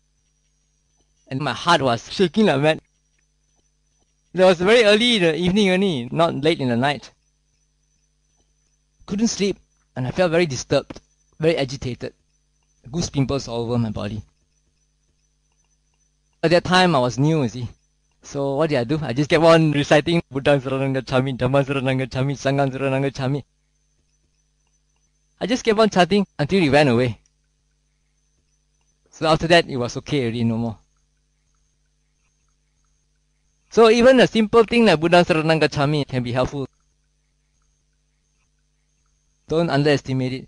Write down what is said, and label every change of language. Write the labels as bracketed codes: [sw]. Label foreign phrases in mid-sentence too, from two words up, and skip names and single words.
[en] And my heart was shaking like mad. It was very early in the evening only, not late in the night. Couldn't sleep, and I felt very disturbed, very agitated. Goose pimples all over my body. At that time, I was new, you see. So what did I do? I just kept on reciting [pi] Buddham Saranam Gacchami, Dhammam Saranam Gacchami, Sangham Saranam Gacchami. [en] I just kept on chanting until it went away. So after that, it was okay already, no more. So even a simple thing like [pi] Buddham Saranam Gacchami [en] can be helpful. Don't underestimate it.